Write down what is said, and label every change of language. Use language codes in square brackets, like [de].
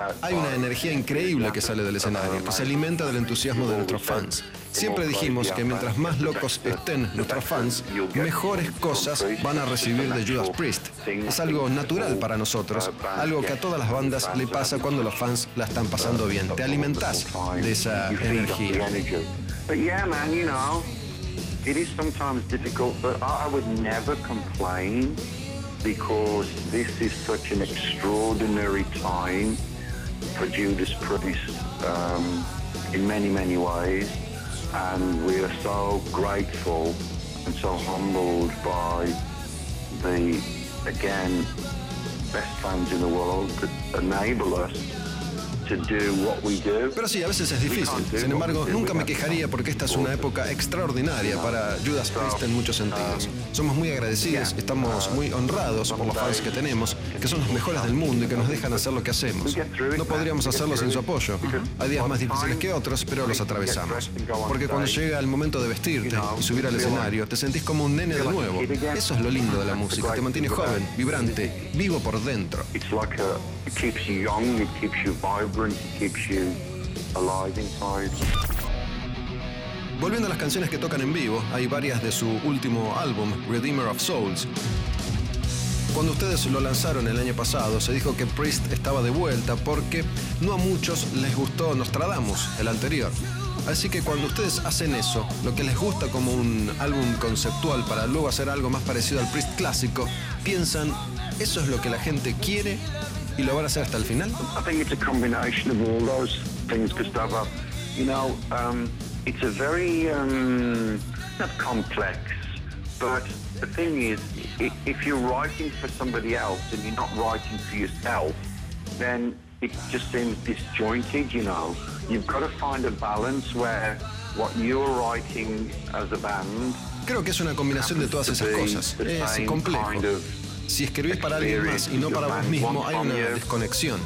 [es] Hay una energía increíble que sale del escenario, que se alimenta del entusiasmo de nuestros fans. Siempre dijimos que mientras más locos estén nuestros fans, mejores cosas van a recibir de Judas Priest. Es algo natural para nosotros, algo que a todas las bandas le pasa cuando los fans la están pasando bien. Te alimentás de esa energía. [en] But yeah, man, you know, it is sometimes difficult, but I would never complain because this is such an extraordinary time for Judas Priest in many, many ways. And we are so grateful and so humbled by the, again, best fans in the world that enable us. [es] Pero sí, a veces es difícil. Sin embargo, nunca me quejaría porque esta es una época extraordinaria para Judas Priest en muchos sentidos. Somos muy agradecidos, estamos muy honrados por los fans que tenemos, que son los mejores del mundo y que nos dejan hacer lo que hacemos. No podríamos hacerlo sin su apoyo. Hay días más difíciles que otros, pero los atravesamos. Porque cuando llega el momento de vestirte y subir al escenario, te sentís como un nene de nuevo. Eso es lo lindo de la música. Te mantiene joven, vibrante, vivo por dentro. [en] It keeps you young, it keeps you vibrant, it keeps you alive inside. [es] Volviendo a las canciones que tocan en vivo, hay varias de su último álbum, Redeemer of Souls. Cuando ustedes lo lanzaron el año pasado, se dijo que Priest estaba de vuelta porque no a muchos les gustó Nostradamus, el anterior. Así que cuando ustedes hacen eso, lo que les gusta como un álbum conceptual para luego hacer algo más parecido al Priest clásico, piensan, ¿eso es lo que la gente quiere y lo van a hacer hasta el final? [en] I think it's a combination of all those things, Gustavo. You know, it's a very, not complex, but the thing is, if you're writing for somebody else and you're not writing for yourself, then it just seems disjointed, you know. You've got to find a balance where what you're writing as a band. [es] Creo que es una combinación de todas esas cosas. Es complejo. [en] Kind of, [es] si escribís para alguien más y no para vos mismo, hay una desconexión.